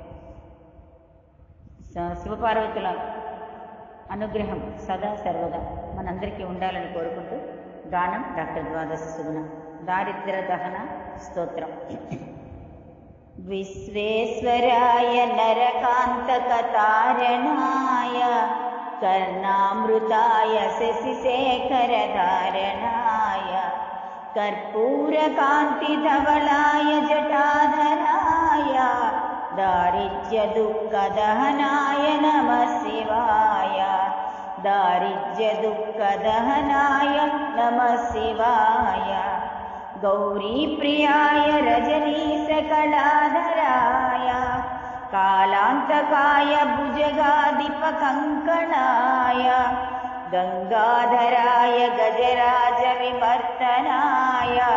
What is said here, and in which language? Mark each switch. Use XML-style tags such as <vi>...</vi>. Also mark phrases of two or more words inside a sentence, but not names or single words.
<te>శివపార్వతుల అనుగ్రహం సదా సర్వదా మనందరికీ ఉండాలని కోరుకుంటూ గానం డాక్టర్ ద్వాదశ సుగుణ దారిద్ర్య దహన స్తోత్రం.</te> <sa>విశ్వేశ్వరాయ నరకాంతకతారణాయ కర్ణామృతాయ శశిశేఖరధారణాయ कर्पूरकान्तिधवलाय जटाधराय दारिद्र्यदुःखदहनाय नमः शिवाय दारिद्र्यदुःखदहनाय नमः शिवाय गौरीप्रियाय रजनीशकलाधराय कालान्तकाय भुजगाधिपकङ्कणाय गंगाधराय गजराजविमर्दनाय</sa>